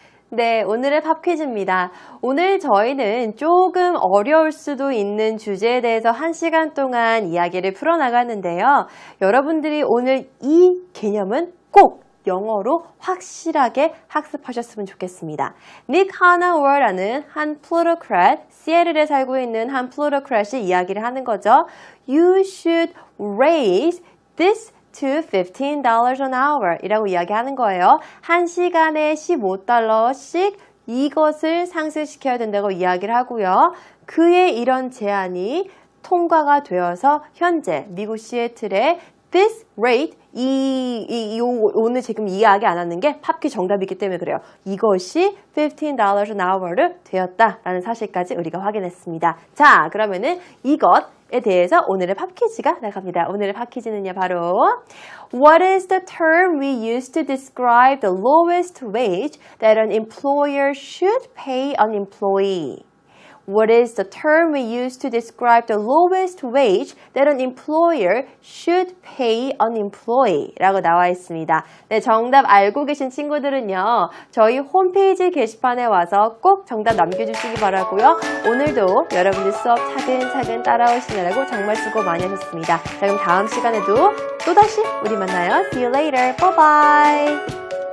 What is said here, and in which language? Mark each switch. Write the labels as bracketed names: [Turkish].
[Korean] 네, 오늘의 팝 퀴즈입니다. 오늘 저희는 조금 어려울 수도 있는 주제에 대해서 1시간 동안 이야기를 풀어나갔는데요. 여러분들이 오늘 이 개념은 꼭 영어로 확실하게 학습하셨으면 좋겠습니다. 닉 하나워라는 한 플루토크랏, 시애틀에 살고 있는 한 플루토크랏이 이야기를 하는 거죠. [English] You should raise this to $15 an hour 이라고 이야기하는 거예요. [Korean] 1시간에 $15씩 이것을 상승시켜야 된다고 이야기를 하고요. 그의 이런 제안이 통과가 되어서 현재 미국 시애틀의 this rate 오늘 지금 이야기 안 하는 게 팝퀴 정답이기 때문에 그래요. 이것이 $15 an hour 를 되었다라는 사실까지 우리가 확인했습니다. 자, 그러면은 이것에 대해서 오늘의 팝 퀴즈가 나갑니다. [English] 오늘의 팝 퀴즈는요, 바로 What is the term we use to describe the lowest wage that an employer should pay an employee? What is the term we use to describe the lowest wage that an employer should pay an employee? [Korean] 라고 나와 있습니다. 네, 정답 알고 계신 친구들은요, 저희 홈페이지 게시판에 와서 꼭 정답 남겨주시기 바라고요. 오늘도 여러분들 수업 차근차근 따라오시느라고 정말 수고 많이 하셨습니다. 자, 그럼 다음 시간에도 또다시 우리 만나요. See you later. Bye bye.